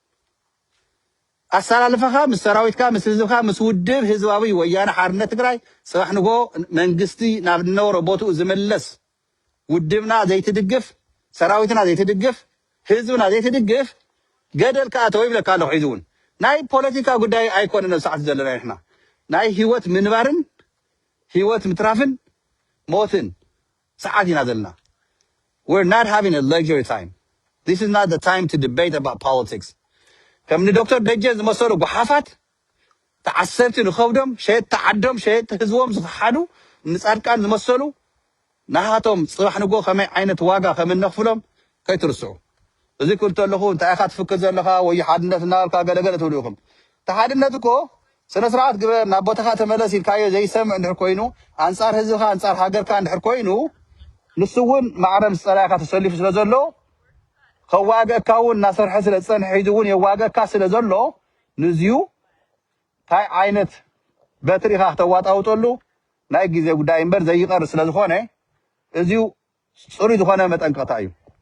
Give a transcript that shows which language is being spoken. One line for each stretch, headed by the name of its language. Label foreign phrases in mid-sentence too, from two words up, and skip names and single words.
Tigrinya: ኣሰላልፈኻ ምስ ሰራዊትካ ምስ ህዝብካ ምስ ውድብ ህዝባዊ ወያነ ሓርነት ትግራይ ፅባሕ ንጎ መንግስቲ ናብ ዝነበሮ ቦትኡ ዝምለስ ውድብና ዘይትድግፍ ሰራዊትና ዘይትድግፍ ህዝብና ዘይትድግፍ ገደል ከኣቶ ይብለካ ኣለኹ ሒዚ እውን ናይ ፖለቲካ ጉዳይ ኣይኮነን ኣብ ሰዓት ዘለና ንሕና ናይ ሂወት ምንባርን ሂወት ምትራፍን ሞትን ሰዓት ኢና ዘለና
English: we're not having a luxury time this is not the time to debate about politics
Tigrinya: ከምኒ ዶክተር ደጀን ዝመሰሉ ጓሓፋት ተዓሰርቲ ንኸብዶም ሸየጥቲ ዓዶም ሸየጥቲ ህዝቦም ዝፈሓዱ ንፃድቃን ዝመሰሉ ናሃቶም ፅባሕ ንጎ ከመይ ዓይነት ዋጋ ከም እነኽፍሎም ከይትርስዑ እዚ ክብል ተለኹ እንታይ ኢኻ ትፍክር ዘለኻ ወይ ሓድነት እናበልካ ገለገለ ትብሉ ኢኹም ተሓድነት እኮ ስነ ስርዓት ግበር ናብ ቦታኻ ተመለስ ኢልካዮ ዘይሰምዕ እንድሕር ኮይኑ ኣንፃር ህዝብካ ኣንፃር ሃገርካ እንድሕር ኮይኑ ንሱ እውን ማዕረ ምስ ፀላኢካ ተሰሊፉ ስለ ዘሎ ከዋግአካ እውን እናሰርሐ ስለ ዝፀንሐ ሒዙ እውን የዋግአካ ስለ ዘሎ ንዝዩ እንታይ ዓይነት በትሪ ኢኻ ክተዋጣውጠሉ ናይ ግዜ ጉዳይ እምበር ዘይቀር ስለ ዝኾነ እዚዩ ፅሩይ ዝኾነ መጠንቀቕታ እዩ